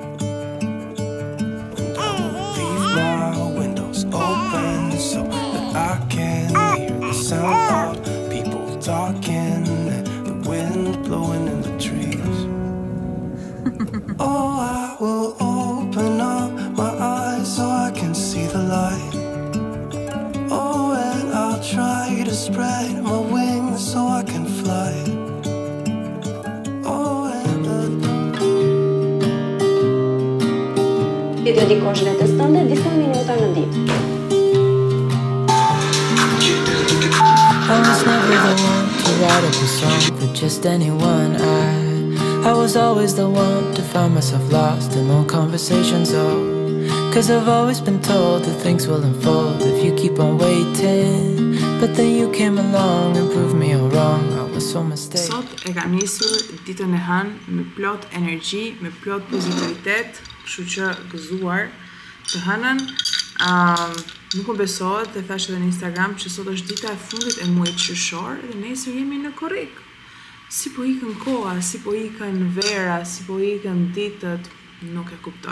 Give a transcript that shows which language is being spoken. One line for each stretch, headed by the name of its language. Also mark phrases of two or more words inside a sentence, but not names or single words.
English: And I will leave my windows open so that I can hear the sound of people talking and the wind blowing in the trees. Oh, I will open up my eyes so I can see the light. Oh, and I'll try to spread my wings so I can fly.
Albanian: Ti do dikosh vetes tënde disa minuta në ditë.
English: I was never the one to write up a song for just anyone. I was always the one to find myself lost in long conversations. Oh, 'cause I've always been told that things will unfold if you keep on waiting. But then you came along and proved me all wrong. I was so mistaken.
Albanian: Sot e kam nisur ditën e hënë me plot energji, me plot pozitivitet, kështu që gëzuar të hënën. Nuk më besohet dhe thash edhe në Instagram që sot është dita e fundit e muajit qershor dhe nesër jemi në korrik. Si po ikën koha, si po ikën vera, si po ikën ditët, nuk e kuptoj.